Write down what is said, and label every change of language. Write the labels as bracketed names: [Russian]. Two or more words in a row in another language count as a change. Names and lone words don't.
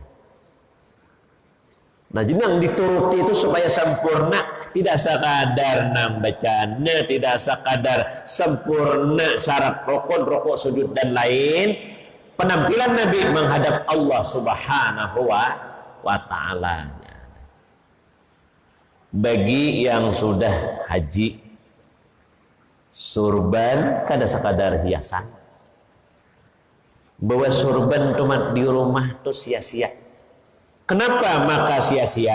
[Indonesian] Nah, jadi yang dituruti itu supaya sempurna, tidak sekadar nang bacaannya, tidak sekadar sempurna syarat rukun, sujud dan lain. Penampilan Nabi menghadap [Arabic] الله سبحانه وتعالى. [Indonesian] Bagi yang sudah haji, surban kada sekadar hiasan. Bawa surban cuma di rumah tuh sia-sia. Kenapa maka sia-sia?